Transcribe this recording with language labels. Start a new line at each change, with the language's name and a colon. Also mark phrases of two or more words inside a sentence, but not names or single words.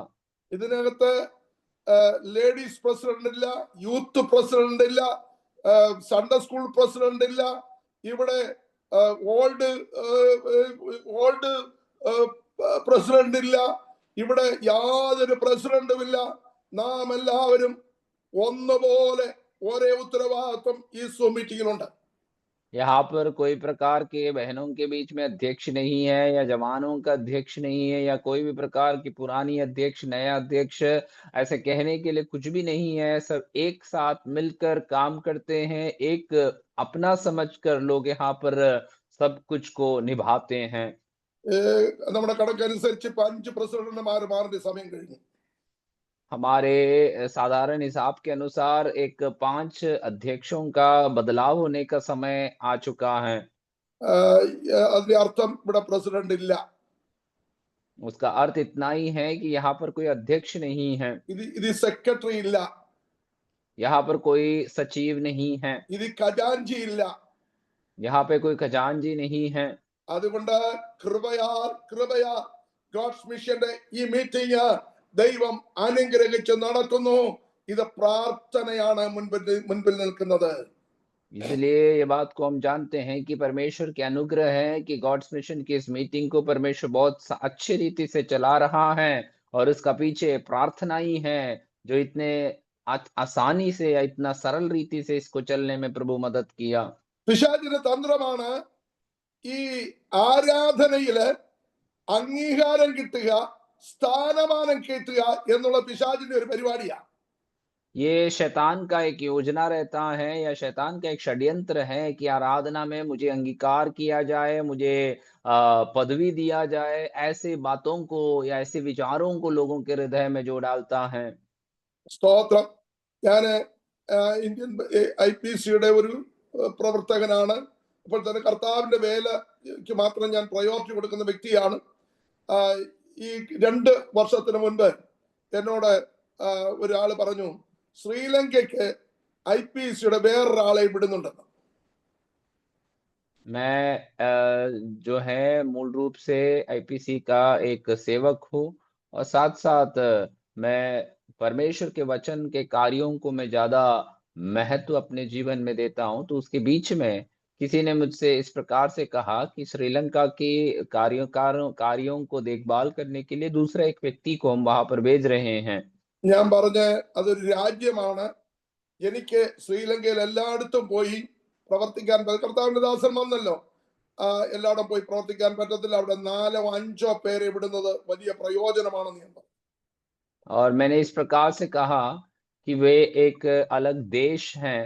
Malayalam: ഇതിനകത്ത്
English: Ladies President
Malayalam: ഇല്ല,
English: Youth President
Malayalam: ഇല്ല,
English: Sunday School President
Malayalam: ഇല്ല, ഇവിടെ
English: Old President
Malayalam: ഇല്ല, ഇവിടെ യാതൊരു പ്രസിഡന്റും ഇല്ല. നാം എല്ലാവരും ഒന്നുപോലെ ഒരേ ഉത്തരവാദിത്വം ഈ സൂം മീറ്റിംഗിലുണ്ട്.
Hindi: यहाँ पर कोई प्रकार के बहनों के बीच में अध्यक्ष नहीं है या जवानों का अध्यक्ष नहीं है या कोई भी प्रकार की पुरानी अध्यक्ष, नया अध्यक्ष, ऐसे कहने के लिए कुछ भी नहीं है। सब एक साथ मिलकर काम करते हैं, एक अपना समझकर लोग यहाँ पर सब कुछ को निभाते हैं।
Malayalam: നമ്മുടെ കണക്കനുസരിച്ച് 5 പ്രസിഡന്റുമാർ മാറുന്ന സമയം കഴിഞ്ഞു.
Hindi: हमारे साधारण हिसाब के अनुसार एक 5 अध्यक्षों का बदलाव होने का समय आ चुका है।
Malayalam: അതിന്റെ അർത്ഥം ഇവിടെ പ്രസിഡന്റ് ഇല്ല.
Hindi: उसका अर्थ इतना ही है कि यहाँ पर कोई अध्यक्ष नहीं है,
Malayalam: ഇത് സെക്രട്ടറി ഇല്ല,
Hindi: यहाँ पर कोई सचिव नहीं है,
Malayalam: ഇത് ഖജാൻജി ഇല്ല.
Hindi: यहाँ पे कोई खजांची नहीं है।
Malayalam: അതുകൊണ്ട് കൃപയാ ഗോഡ്സ് മിഷന്റെ ഈ മീറ്റിംഗ് ദൈവം അനുഗ്രഹിച്ച് നടത്തുന്നു. ഇത് പ്രാർത്ഥനയാണ് മുൻപിൽ നിൽക്കുന്നത്.
Hindi: इसलिए ये बात को हम जानते हैं कि परमेश्वर के अनुग्रह है कि गॉड्स मिशन की इस मीटिंग को परमेश्वर बहुत अच्छी रीति से चला रहा है, और इसका पीछे प्रार्थना ही है जो इतने आसानी से या इतना सरल रीति से इसको चलने में प्रभु मदद किया।
Malayalam: പിശാചിന്റെ തന്ത്രമാണ് ഈ ആരാധനയില് അംഗീകാരം കിട്ടുക, സ്ഥാനമാനം കിട്ടുക എന്നുള്ള പിശാചിന്റെ ഒരു പരിപാടിയാണ്.
Hindi: ये शैतान का एक योजना रहता है या शैतान का एक षड्यंत्र है कि आराधना में मुझे अंगीकार किया जाए, मुझे पदवी दिया जाए, ऐसे बातों को या ऐसे विचारों को लोगों के हृदय में जो डालता है।
Malayalam: സ്തോത്രം. ഞാന് ഇന്ത്യൻ IPCയുടെ ഒരു പ്രവർത്തകനാണ്. അപ്പോൾ തന്നെ കർത്താവിന്റെ വേലയ്ക്ക് മാത്രം ഞാൻ പ്രയോറിറ്റി കൊടുക്കുന്ന വ്യക്തിയാണ്. ഈ 2 വർഷത്തിന് മുൻപ് എന്നോട് ഒരാൾ പറഞ്ഞു, ശ്രീലങ്കയ്ക്ക് IPCയുടെ വേറൊരാളെ വിടുന്നുണ്ടെന്ന്.
Hindi: मैं जो है मूल रूप से IPC का एक सेवक हूँ, और साथ-साथ मैं परमेश्वर के वचन के कार्यों को मैं ज़्यादा महत्व अपने जीवन में देता हूँ। तो उसके बीच में किसी ने मुझसे इस प्रकार से कहा कि श्रीलंका के कार्यों को देखभाल करने के लिए दूसरा एक व्यक्ति को हम वहां पर भेज रहे हैं।
Malayalam: ഞാൻ പറഞ്ഞ അതൊരു രാജ്യമാണ്. എനിക്ക് ശ്രീലങ്കയിൽ എല്ലായിടത്തും പോയി പ്രവർത്തിക്കാൻ കർത്താവിന്റെ ദാസൻ വന്നല്ലോ. എല്ലായിടും പോയി പ്രവർത്തിക്കാൻ പറ്റത്തില്ല. അവിടെ 4-5 പേരെ വിടുന്നത് വലിയ പ്രയോജനമാണെന്ന് ഞാൻ പറഞ്ഞു.
Hindi: और मैंने इस प्रकार से कहा कि वे एक अलग देश हैं।